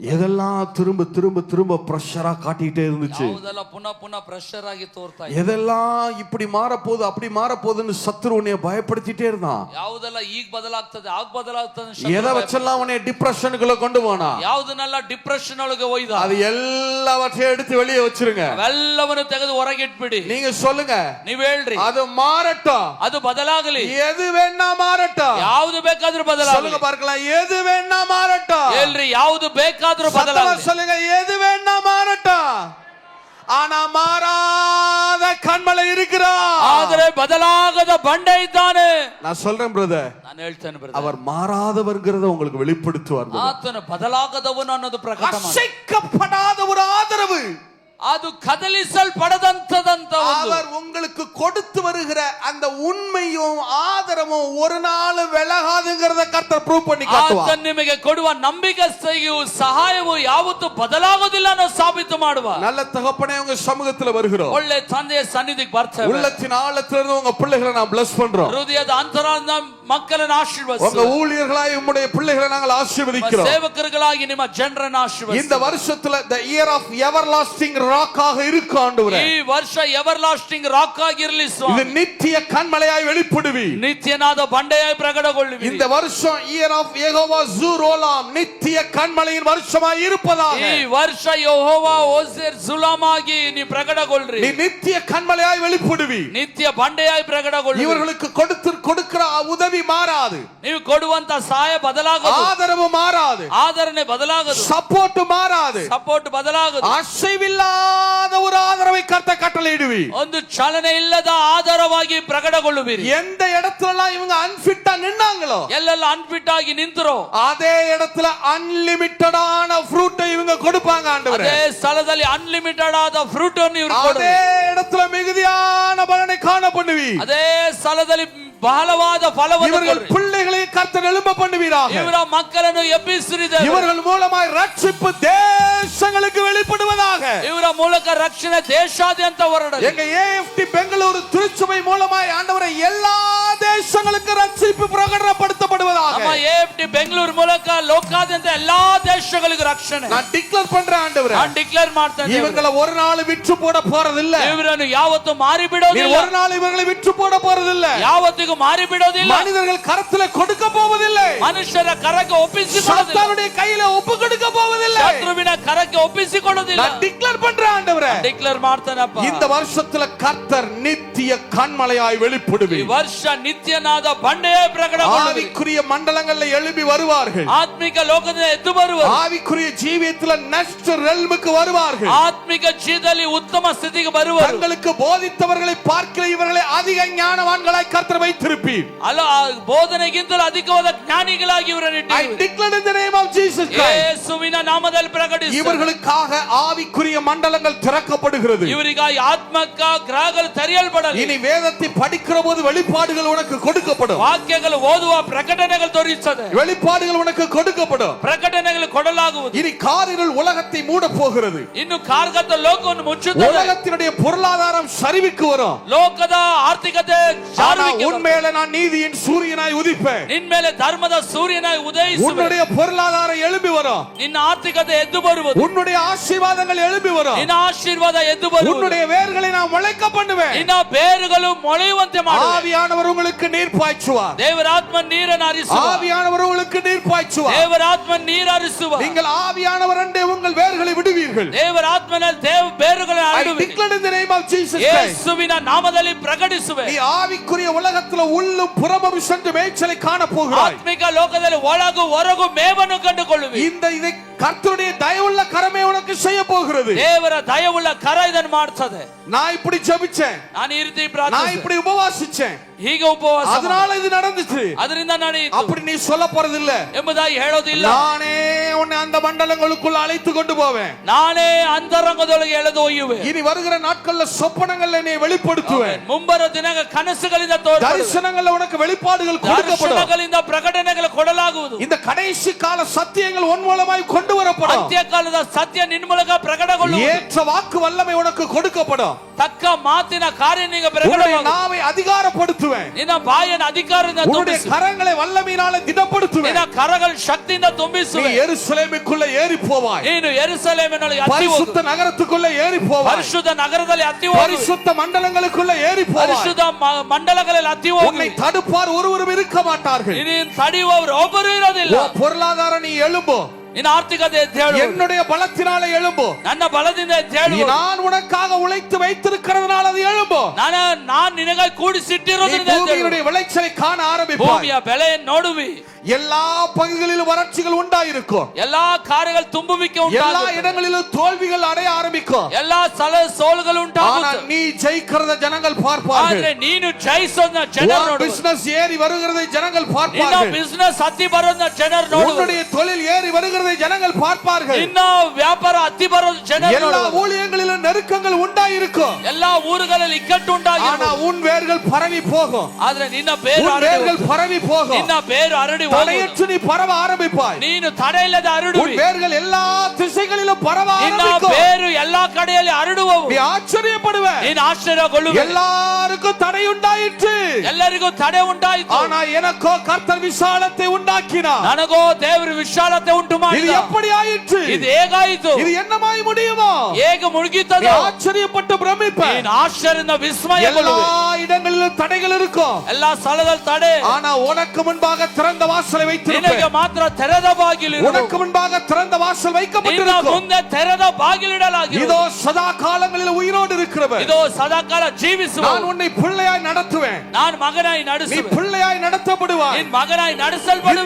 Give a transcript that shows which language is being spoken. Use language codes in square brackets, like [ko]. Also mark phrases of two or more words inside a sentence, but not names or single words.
[ta] எதெல்லாம் திரும்ப திரும்ப திரும்ப பிரஷரா காட்டிட்டே இருந்துச்சு, [kn] ಯಾವುದೆಲ್ಲ ಪುನಃ ಪುನಃ ಪ್ರೆಷರ್ ಆಗಿ ತೋರ್ತಾ ಇದೆ, [ta] எதெல்லாம் இப்படி மாறப்போகுது அப்படி மாறப்போகுதுன்னு சத்துரு உன்னை பயப்படுத்திட்டே இருந்தான், [kn] ಯಾವುದೆಲ್ಲ ಈಗ ಬದಲಾಗ್ತದೆ ಆಗ ಬದಲಾಗ್ತದೆ, [ta] எதை வச்செல்லாம் உன்னை டிப்ரெஷனுக்குள்ள கொண்டு போனா, [kn] ಯಾವುದನ್ನೆಲ್ಲ ಡಿಪ್ರೆಷನ್ ಒಳಗೆ ಒಯ್ದ, [ta] அது எல்லாவற்றையும் எடுத்து வெளியே வச்சிருங்க. [kn] ಅವೆಲ್ಲವನ್ನು ತೆಗೆದು ಹೊರಗಿಟ್ಬಿಡಿ. [ta] நீங்க சொல்லுங்க, [kn] ನೀವ್ ಹೇಳ್ರಿ, [ta] அது மாறட்டும், [kn] ಅದು ಬದಲಾಗಲಿ, [ta] எது வேணா மாறட்டும், [kn] ಯಾವುದು ಬೇಕಾದ್ರೂ ಬದಲಾಗಲಿ. [ta] சொல்லுங்க பார்க்கலாம், எது வேணா மாறட்டும், [kn] ಹೇಳ್ರಿ, ಯಾವುದು ಬೇಕಾದ್ರೂ ಬದಲಾಗಲಿ. [ta] சொல்லுங்க, எது வேணா மாறட்டும், ஆனா மாறாத கன்மலை இருக்கிறார். [kn] ಆದರೆ ಬದಲಾಗದ ಬಂಡೆ ಇದ್ದಾನೆ. [ta] நான் சொல்றேன் பிரதர், [kn] ನಾನು ಹೇಳ್ತೇನೆ brother, [ta] அவர் மாறாதவர்ங்கிறத உங்களுக்கு வெளிப்படுத்துவார். [kn] ಆತನು ಬದಲಾಗದವನು ಅನ್ನೋದು ಪ್ರಕಟ ಮಾಡಿ, [ta] அசைக்கப்படாத ஒரு ஆதரவு, [kn] ಅದು ಕದಲಿಸಲ್ಪಡದಂತದಂತ ಒಂದು, [ta] அவர் உங்களுக்கு கொடுத்து வருகிற அந்த உண்மையும் ஆதரவும் ஒரு நாள் விலகாதுங்கிறத கர்த்தர் ப்ரூவ் பண்ணி காட்டுவார். [kn] ಆತನು ನಿಮಗೆ ಕೊಡುವ ನಂಬಿಕೆಯೂ ಸಹಾಯವೂ ಯಾವತ್ತೂ ಬದಲಾಗೋದಿಲ್ಲ ಅನ್ನೋ ಸಾಬೀತು ಮಾಡುವ. [ta] நல்ல தகப்பனே, உங்க சமூகத்துல வருகிறோம். [kn] ಒಳ್ಳೆ ತಂದೆಯ ಸನ್ನಿಧಿಗೆ ಬರ್ತೇವೆ. [ta] உள்ளத்தின் ஆழத்திலிருந்து உங்க பிள்ளைகளை நான் bless பண்றோம். [kn] ಹೃದಯದ ಅಂತರಾಳದಿಂದ ಮಕ್ಕಳನ್ನು ಆಶೀರ್ವದಿಸಿ, [ta] உங்க ஊழியர்களாய் உம்முடைய பிள்ளைகளை நாங்கள் ஆசீர்வதிக்கிறோம். [kn] ಸೇವಕರುಗಳಾಗಿ ನಿಮ್ಮ ಜನರನ್ನು ಆಶೀರ್ವದಿಸಿ. [ta] இந்த வருஷத்துல [en] the year of everlasting rock [ta] ஆக இருக்கு ஆண்டவரே. [kn] ಈ ವರ್ಷ [en] ever lasting rock [kn] ಆಗಿರಲಿ [ta] இது [kn] ಸ್ವಾಮಿ. [ta] நித்திய கன்மலையாய் வெளிப்படுவி. [kn] ನಿತ್ಯನಾದ ಬಂಡೆಯಾಗಿ ಪ್ರಕಟಗೊಳ್ಳುವಿ. [ta] இந்த வருஷம் [en] year of [ta] ಯೆಹೋವಾ ಜೂರೋಲಾಮ್ நித்திய கன்மலையின் வருஷமாய் இருப்பதாக. [kn] ಈ ವರ್ಷ ಯೆಹೋವಾ ಓಸೇರ್ ಸುಲಾಮಾಗಿ ನೀ ಪ್ರಕಟಗೊಳ್ಳ್ರಿ. [ta] நீ நித்திய கன்மலையாய் வெளிப்படுவி. [kn] ನಿತ್ಯ ಬಂಡೆಯಾಗಿ ಪ್ರಕಟಗೊಳ್ಳುವಿ. [ta] இவர்களுக்கு கொடுக்கிற உதவி மாறாது. [kn] ನೀವು ಕೊಡುವಂತ ಸಹಾಯ ಬದಲಾಗದು. [ta] ஆதரவு மாறாது. [kn] ಆದರಣೆ ಬದಲಾಗದು. [ta] சப்போர்ட் மாறாது. [kn] ಸಪೋರ್ಟ್ ಬದಲಾಗದು. [ta] அசைவில்லாத ஒரு ஆதரவை கர்த்தர் கட்டளையிடுவி. [kn] ಒಂದು ಚಲನೆ ಇಲ್ಲದ ಆಧಾರವಾಗಿ ಪ್ರಕಟಗೊಳ್ಳುವಿರಿ. [ta] எந்த இடத்துலலாம் இவங்க அன்ஃபிட்டா நின்னாங்களோ, [kn] ಎಲ್ಲೆಲ್ಲ ಅನ್ಫಿಟ್ ಆಗಿ ನಿಂತರೋ [ta] அதே இடத்துல அன்லிமிட்டடான ஃப்ரூட் இவங்க கொடுப்பாங்க ஆண்டவரே. [kn] ಅದೇ ಸ್ಥಳದಲ್ಲಿ ಅನ್ಲಿಮಿಟೆಡ್ ಆದ ಫ್ರೂಟ್ ಅನ್ನು ಇವರು [ta] அதே [kn] ಕೊಡುವರು. [ta] இடத்துல மிகுதியான பலனை காண பண்ணுவி. [kn] ಅದೇ ಸ್ಥಳದಲ್ಲಿ ಬಹಳವಾದ ಫಲವನ್ನು [ta] இவர்கள் [kn] ಕೊಡುವಿರಿ. [ta] பிள்ளைகளை கர்த்தர் எழும்ப பண்ணுவீராக. [kn] ಇವರ ಮಕ್ಕಳನ್ನು ಎಬ್ಬಿಸಿರಿ. [ta] இவர்கள் மூலமாய் ரட்சிப்பு தேசங்களுக்கு வெளிப்படுவதாக. [kn] ಇವರ ಮೂಲಕ ರಕ್ಷಣೆ ದೇಶಾದ್ಯಂತ ಹೊರಡಲಿ. [ta] எங்க ஏஎஃப்டி பெங்களூரு திருச்சபை மூலமாய் ஆண்டவரே எல்லா தேசங்களுக்கு ரட்சிப்பு பிரகடனப்படுத்தப்படுவதாக. [kn] ನಮ್ಮ ಎಎಫ್ಟಿ ಬೆಂಗಳೂರು ಮೂಲಕ ಲೋಕಾದ್ಯಂತ ಎಲ್ಲಾ ದೇಶಗಳಿಗೂ ರಕ್ಷಣೆ [ta] நான் டிக்ளேர் பண்றேன் ஆண்டவரே. [kn] ನಾನು ಡಿಕ್ಲೇರ್ ಮಾಡ್ತೇನೆ. [ta] இவங்களை ஒரு நாள் விற்று போட போறதில்ல. [kn] ಇವರನ್ನು ಯಾವತ್ತೂ ಮಾರಿ [ta] நீ [kn] ಬಿಡೋದಿಲ್ಲ. [ta] ஒரு நாள் இவங்களை விற்று போட போறதில்ல. [kn] ಯಾವತ್ತಿಗೂ ಮಾರಿ ಬಿಡೋದಿಲ್ಲ. [ta] மனிதர்கள் கரத்துல கொடுக்க போவதில்லை. [kn] ಮನುಷ್ಯರ ಕರಕ್ಕೆ ಒಪ್ಪಿಸಿಕೊಡೋದಿಲ್ಲ. [ta] சாத்தானுடைய கையில ஒப்பு கொடுக்க போவதில்லை. [kn] ಶತ್ರುವಿನ ಕರಕ್ಕೆ ಒಪ್ಪಿಸಿಕೊಡೋದಿಲ್ಲ. [ta] நான் டிக்ளேர் பண்றேன் ஆண்டவரே. [kn] ಡಿಕ್ಲೇರ್ ಮಾಡ್ತೇನಪ್ಪ. [ta] இந்த வருஷத்துல கர்த்தர் நித்திய கன்மலையாய் வெளிப்படுவி. [kn] ಈ ವರ್ಷ ನಿತ್ಯನಾದ ಬಂಡೆಯೇ ಪ್ರಕಟಗೊಳ್ಳುವಿ. [ta] ஆவிக்குரிய மண்டலங்கள்ல எழும்பி வருவார்கள். [kn] ಆತ್ಮಿಕ ಲೋಕದಿಂದ ಎದ್ದು ಬರುವರು. [ta] ஆவிக்குரிய ஜீவியத்துல [en] next realm [ta] வருவார்கள். [kn] ಆತ್ಮಿಕ ಜೀವನದಲ್ಲಿ ಉತ್ತಮ ಸ್ಥಿತಿಗೆ ಬರುವರು. [ta] தங்களுக்கு போதித்தவர்களை பார்க்கிற இவர்களை அதிக ஞானவான்களாய் கர்த்தர் வைத்திருப்பீர். [kn] ಅಲ್ಲ, ಬೋಧನೆಗಿಂತಲೂ ಅಧಿಕವಾದ ಜ್ಞಾನಿಗಳಾಗಿ ಇವರನ್ನು [en] I [kn] ಇಟ್ಟಿರುವಿರಿ. [en] declare in the name of Jesus Christ. [kn] ಯೇಸುವಿನ ನಾಮದಲ್ಲಿ ಪ್ರಕಟಿಸಿ. [ta] இவர்களுக்காக ஆவிக்குரிய மண்டலங்கள் திறக்கப்படுகிறது. [kn] ಇವರಿಗಾಗಿ ಆತ್ಮಕ ಗ್ರಹಗಳು ತೆರೆಯಲ್ಪಡಲಿ. [ta] இனி வேதத்தை படிக்கிற போது வெளிப்பாடுகள் உனக்கு கொடுக்கப்படும். [kn] ವಾಕ್ಯಗಳು ಓದುವ ಪ್ರಕಟಣೆಗಳು ತೋರಿಸುತ್ತದೆ. [ta] வெளிப்பாடுகள் உனக்கு கொடுக்கப்படும். [kn] ಪ್ರಕಟಣೆಗಳು ಕೊಡಲಾಗುವುದು. [ta] இனி காரிருள் உலகத்தை மூட போகிறது. [kn] ಇನ್ನು ಕಾರ್ಗತ ಲೋಕವನ್ನು ಮುಚ್ಚುತ್ತದೆ. [ta] உலகத்தினுடைய பொருளாதாரம் சரிவுக்கு வரும். [kn] ಲೋಕದ ಆರ್ಥಿಕತೆ ಜಾರುವಿಕೆ ಬರುತ್ತದೆ. [ta] உன்மேல நான் நீதியின் சூரியனாய் உதிப்பேன். [kn] ನಿನ್ನ ಮೇಲೆ ಧರ್ಮದ ಸೂರ್ಯನಾಗಿ ಉದಯಿಸುವೆ. [ta] உன்னுடைய பொருளாதாரம் எழும்பி வரும். [kn] ನಿನ್ನ ಆರ್ಥಿಕತೆ ಎದ್ದು ಬರುವುದು. [ta] உன்னுடைய ஆசீர்வாதங்கள் எழும்பி வரும். [kn] ನಿನ್ನ ಆಶೀರ್ವಾದ ಎದ್ದು ಬರುವುದು. [ta] உன்னுடைய வேர்களை நான் முளைக்க பண்ணுவேன். [kn] ನಿನ್ನ ಬೇರುಗಳು ಮೊಳೆಯುವಂತೆ ಮಾಡುವೆ. [ta] ஆவியானவர் உங்களுக்கு நீர் பாய்ச்சுவார். [kn] ದೇವರ ಆತ್ಮ ನೀರನ್ನು ಹರಿಸುವ. [ta] ஆவியானவர் உங்களுக்கு நீர் பாய்ச்சுவார். [kn] ದೇವರ ಆತ್ಮ ನೀರು ಹರಿಸುವ. [ta] நீங்கள் ஆவியானவர் அண்டே உங்கள் வேர்களை விடுவீர்கள். [kn] ದೇವರ ಆತ್ಮನಲ್ಲಿ ಬೇರುಗಳನ್ನು [en] I [kn] ಹರಡುವೆ. [en] declare in the name of Jesus Christ. [kn] ಯೇಸುವಿನ ನಾಮದಲ್ಲಿ ಪ್ರಕಟಿಸುವೆ. [ta] நீ ஆவிக்குரிய உலகத்துல உள்ளும் புறமும் சென்று மேய்ச்சலை காண போகிறாய். [kn] ಆತ್ಮಿಕ ಲೋಕದಲ್ಲಿ ಒಳಗು ಹೊರಗು ಮೇವನ್ನು ಕಂಡುಕೊಳ್ಳುವಿ. [ta] இதை கர்த்தருடைய தயவுள்ள கரமே உனக்கு செய்ய போகிறது. [kn] ದೇವರ ದಯವುಳ್ಳ ಕರ ಇದನ್ನು ಮಾಡ್ತದೆ. [ta] நான் இப்படி ஜெபிச்சேன். [kn] ನಾನು ಈ ರೀತಿ [ta] நான் [kn] ಪ್ರಾರ್ಥಿಸಿದೆ. [ta] இப்படி உபவாசிச்சேன். [kn] ಹೀಗೆ ಉಪವಾಸ [ta] அதனால இது நடந்துச்சு. [kn] ಅದರಿಂದ ನಡೆಯಿತು [ta] அப்படி நீ சொல்ல போறதில்ல. [kn] ಎಂಬುದಾಗಿ ಹೇಳೋದಿಲ್ಲ. [ta] நானே உன்னை அந்த மண்டலங்களுக்குள்ள அழைத்து கொண்டு போவேன். [kn] ನಾನೇ ಅಂತರಂಗದೊಳಗೆ ಎಳೆದು ಒಯ್ಯುವೆ. [ta] இனி வருகிற நாட்கள்ல சொப்பனங்கள்ல நீ வெளிப்படுத்துவேன். [kn] ಮುಂಬರುವ ದಿನಗಳ ಕನಸುಗಳಿಂದ ತೋರಿಸುವೆ. [ta] தரிசனங்கள்ல உனக்கு வெளிப்பாடுகள் கொடுக்கப்படும். [kn] ದರ್ಶನಗಳಿಂದ ಪ್ರಕಟಣೆಗಳು ಕೊಡಲಾಗುವುದು. [ta] இந்த கடைசி கால சத்தியங்கள் உன் மூலமாய் கொண்டு வரப்படும். [kn] ಅಂತ್ಯಕಾಲದ ಸತ್ಯ ನಿನ್ನ ಮೂಲಕ ಪ್ರಕಟಗೊಳ್ಳುವುದು. [ta] ஏற்ற வாக்கு வல்லமை உனக்கு கொடுக்கப்படும். [kn] ತಕ್ಕ ಮಾತಿನ ಕಾರ್ಯ ನಿಮಗೆ [ta] உன்னுடைய [kn] ಪ್ರಕಟವಾಗುವುದು. [ta] நாவை அதிகாரப்படுத்துவேன். [kn] ನಿನ್ನ ಬಾಯನ್ನು ಅಧಿಕಾರದಿಂದ [ta] உன்னுடைய [kn] ತುಂಬಿಸು. [ta] கரங்களை வல்லமையினாலே திடப்படுத்துவேன். [kn] ನಿನ್ನ ಕರಗಳ ಶಕ್ತಿಯಿಂದ [ta] நீ [kn] ತುಂಬಿಸುವೆ. [ta] எருசலேமுக்குள்ள ஏறி போவாய். [kn] ನೀನು ಯೆರೂಸಲೇಮಿನೊಳಗೆ ಹತ್ತಿ ಹೋಗು. [ta] பரிசுத்த நகரத்துக்குள்ள ஏறி போவாய். [kn] ಪರಿಶುದ್ಧ ನಗರದಲ್ಲಿ ಹತ್ತಿ ಹೋಗು. [ta] பரிசுத்த மண்டலங்களுக்குள்ள ஏறி போவாய். [kn] ಪರಿಶುದ್ಧ ಮಂಡಲಗಳಲ್ಲಿ ಹತ್ತಿ ಹೋಗು. [ta] உன்னை தடுப்பார் ஒருவரும் இருக்க மாட்டார்கள். [kn] ನೀನು ತಡೆಯುವವರು ಒಬ್ಬರು ಇರೋದಿಲ್ಲ. [ta] பொருளாதார நீ எழும்போ. [kn] ನಿನ್ನ ಆರ್ಥಿಕತೆ ಎದ್ದೇಳು. [ta] என்னுடைய பலத்தினால எழும்பு. [kn] ನನ್ನ ಬಲದಿಂದ ಎದ್ದೇಳು. [ta] நான் உனக்காக உழைத்து வைத்திருக்கிறதுனால அது எழும்பு. [kn] ನಾನು ನಿನಗಾಗಿ ಕೂಡಿಸಿಟ್ಟಿರೋದ್ರಿಂದ ಎದ್ದೇಳು. [ta] பூமியினுடைய விளைச்சலை காண ஆரம்பிப்பாய். [kn] ಭೂಮಿಯ ಬೆಳೆಯನ್ನು ನೋಡುವಿ. [ta] எல்லா பகுதிகளிலும் வறட்சிகள் உண்டாயிருக்கும். [kn] ಎಲ್ಲಾ ಕಾರ್ಯಗಳು ತುಂಬುವಿಕೆ [ta] எல்லா [kn] ಉಂಟಾಗುತ್ತೆ. [ta] இடங்களிலும் தோல்விகள் அடைய ஆரம்பிக்கும். [kn] ಎಲ್ಲಾ ಸೋಲುಗಳು [ta] ஆனா [kn] ಉಂಟಾಗುತ್ತೆ. [ta] நீ ஜெயிக்கிறத ஜனங்கள் பார்ப்பார்கள். [kn] ಆದ್ರೆ ನೀನು ಜಯಿಸೋದನ್ನ ಜನರು ನೋಡುವರು. [ta] பிசினஸ் ஏறி வருகிறதை ஜனங்கள் [kn] ನಿನ್ನ [ta] பார்ப்பார்கள். [kn] ಬಿಸಿನೆಸ್ ಹತ್ತಿ ಬರೋದನ್ನ ಜನರು ನೋಡುವರು. [ta] உன்னுடைய தொழில் ஏறி வருகிறதை ஜனங்கள் பார்ப்பார்கள். [kn] ನಿನ್ನ ವ್ಯಾಪಾರ ಹತ್ತಿ ಬರೋದು ಜನರು [ta] எல்லா [kn] ನೋಡುವರು. [ta] ஊழியங்களிலும் நெருக்கங்கள் உண்டாயிருக்கும். [kn] ಎಲ್ಲಾ ಊರುಗಳಲ್ಲಿ ಇಕ್ಕಟ್ಟು [ta] ஆனா [kn] ಉಂಟಾಗಿರುವುದು. [ta] உன் வேர்கள் பரவி போகும். [kn] ಆದ್ರೆ ನಿನ್ನ ಬೇರು [ta] உன் [kn] ಹರಡಿ [ta] வேர்கள் [kn] ಹೋಗುವುದು. [ta] பரவி போகும். [kn] ನಿನ್ನ ಬೇರು ಹರಡಿ ಹೋಗುವುದು. [ta] தடையற்று நீ பரவ ஆரம்பிப்பாய். [kn] ನೀನು ತಡೆ ಇಲ್ಲದೆ [ta] உன் [kn] ಹರಡುವಿ. [ta] வேர்கள் எல்லா திசைகளிலும் பரவ [kn] ನಿನ್ನ [ta] ஆரம்பிக்கும். [kn] ಬೇರು ಎಲ್ಲಾ ಕಡೆಯಲ್ಲಿ ಹರಡುವವು. [ta] நீ ஆச்சரியப்படுவ. [kn] ನೀನು ಆಶ್ಚರ್ಯಗೊಳ್ಳುವೆ. [ta] எல்லாருக்கும் தடை உண்டாயிற்று. [kn] ಎಲ್ಲರಿಗೂ ತಡೆ ಉಂಟಾಯಿತು. [ta] ஆனா எனக்கோ கர்த்தர் விசாலத்தை உண்டாக்கினார். [kn] ನನಗೋ ದೇವರು ವಿಶಾಲತೆ ಉಂಟು [ta] இது [kn] ಮಾಡಿದ. [ta] எப்படி ஆயிற்று? [kn] ಇದು ಹೇಗಾಯಿತು? [ta] இது என்னமாய் முடியுமோ? [kn] ಹೇಗೆ ಮುಳುಗಿತದ? [ta] நீ ஆச்சரியப்பட்டு பிரமிப்ப. [kn] ನೀನು ಆಶ್ಚರ್ಯದಿಂದ ವಿಸ್ಮಯಗೊಳ್ಳುವೆ. [ta] எல்லா இடங்களிலும் தடைகள் இருக்கும். [kn] ಎಲ್ಲಾ ಸ್ಥಳದಲ್ಲಿ ತಡೆ. [ta] ஆனா உனக்கு முன்பாக திறந்த வாசலை [kn] ನಿನಗೆ [ta] வைத்திருப்பேன். [kn] ಮಾತ್ರ ತೆರೆದ ಬಾಗಿಲು. [ta] உனக்கு முன்பாக திறந்த வாசல் [kn] ನಿನ್ನ [ta] வைக்கப்பட்டிருக்கும். [kn] ಮುಂದೆ ತೆರೆದ ಬಾಗಿಲಿಡಲಾಗಿದೆ. [ta] இதோ சதா காலங்களில் உயிரோடு இருக்கிறவர். [kn] ಇದು ಸದಾಕಾಲ ಜೀವಿಸುವ. [ta] நான் உன்னை பிள்ளையாய் நடத்துவேன். [kn] ನಾನು ಮಗನಾಗಿ [ta] நீ [kn] ನಡೆಸುವೆ. [ta] பிள்ளையாய் நடத்தப்படுவாய். [kn] ನಿನ್ ಮಗನಾಗಿ [ta] இந்த [kn] ನಡೆಸಲ್ಪಡುವೆ.